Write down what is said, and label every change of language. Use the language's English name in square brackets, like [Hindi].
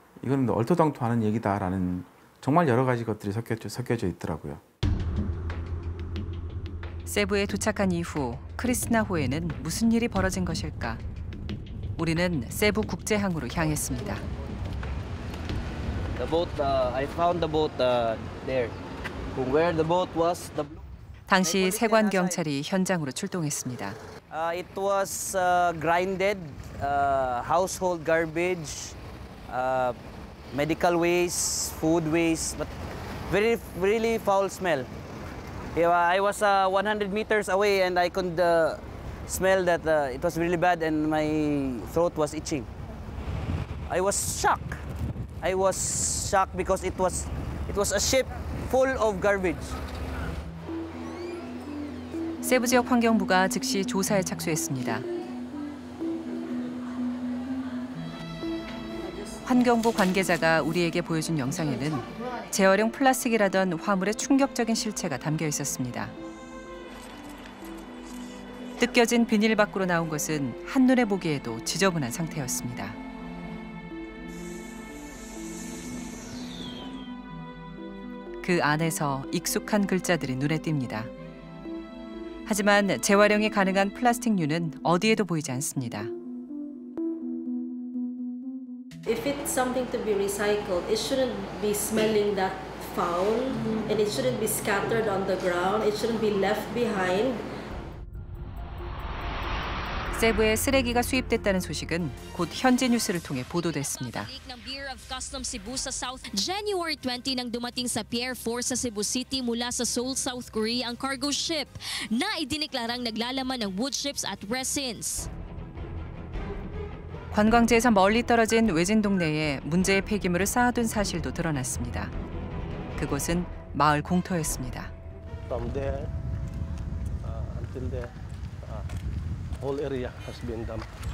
[Korean] 이거는 얼토당토하는 얘기다라는 정말 여러 가지 것들이 섞여져 있더라고요. 세부에 도착한 이후 크리스티나호에는 무슨 일이 벌어진 것일까? 우리는 세부 국제항으로 향했습니다. [English] The boat, I found the boat there. Where the boat was, the blue. [Korean] 당시 세관 경찰이 현장으로 출동했습니다. [English] It was grinded, household garbage, medical waste, food waste, but really foul smell. Yeah, I was 100 meters away and I could smell that it was really bad and my throat was itching. I was shocked. I was shocked because it was a ship full of garbage. [Korean] 세부 지역 환경부가 즉시 조사에 착수했습니다. 환경부 관계자가 우리에게 보여준 영상에는 재활용 플라스틱이라던 화물의 충격적인 실체가 담겨 있었습니다. 뜯겨진 비닐 밖으로 나온 것은 한눈에 보기에도 지저분한 상태였습니다. 그 안에서 익숙한 글자들이 눈에 띕니다. 하지만 재활용이 가능한 플라스틱류는 어디에도 보이지 않습니다. [English] If it's something to be recycled, it shouldn't be smelling that foul, and it shouldn't be scattered on the ground. It shouldn't be left behind. [Korean] 세부에 쓰레기가 수입됐다는 소식은 곧 현지 뉴스를 통해 보도됐습니다. [Filipino] ng Bureau of Customs Cebu sa South. January 20 nang dumating sa Pier 4 sa Cebu City mula sa Seoul, South Korea ang cargo ship na idineklarang naglalaman ng wood chips at resins. [Korean] 관광지에서 멀리 떨어진 외진 동네에 문제의 폐기물을 쌓아둔 사실도 드러났습니다. 그곳은 마을 공터였습니다. [English] From there until there, whole area has been dumped.